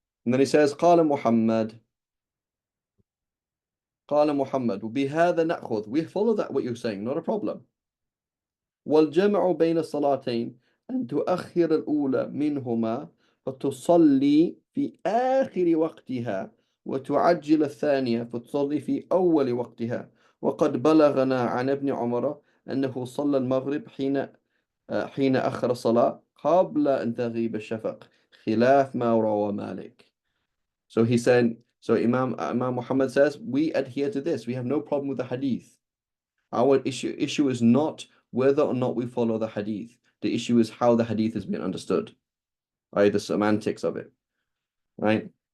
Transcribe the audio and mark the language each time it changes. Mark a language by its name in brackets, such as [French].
[English] And then he says, [Arabic] قال محمد وبهذا نأخذ. [English] We follow that what you're saying, not a problem. [Arabic] والجمع بين الصلاتين أن تؤخر الأولى منهما فتصلي في آخر وقتها وتعجل الثانية فتصلي في أول وقتها. وقد بلغنا عن ابن عمر أنه صلى المغرب حين أخر الصلاة قبل أن تغيب الشفق خلاف ما روى مالك. [English] So he said, so Imam Muhammad says, we adhere to this. We have no problem with the hadith. Our issue is not whether or not we follow the hadith. The issue is how the hadith has been understood, right? The semantics of it, right?